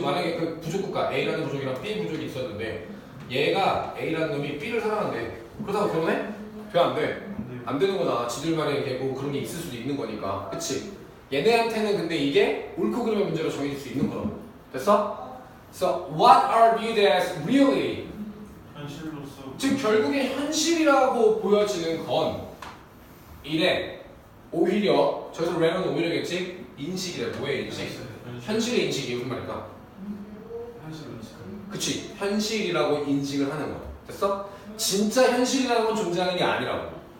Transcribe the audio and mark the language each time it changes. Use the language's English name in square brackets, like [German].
[Korean] 만약에 그 부족 국가 A라는 부족이랑 B 부족이 있었는데 얘가 A라는 놈이 B를 사랑한대. 그렇다고 결혼해? 돼? 안 돼? 안 되는 거잖아. 지들만의 이렇게 뭐 그런 게 있을 수도 있는 거니까. 그치? 얘네한테는 근데 이게 옳고 그름의 문제로 정해질 수 있는 거라고. 됐어? [English] So, what are viewed as really? [Korean] 현실로서. 즉 결국에 현실이라고 보여지는 건 이래. 오히려 저기서 real은 오히려겠지? 인식이래. 뭐의 인식? 현실의 인식이 무슨 말일까? 그치? 현실이라고 인식을 하는 거야. 됐어? 진짜 현실이라는 건 존재하는 게 아니라고.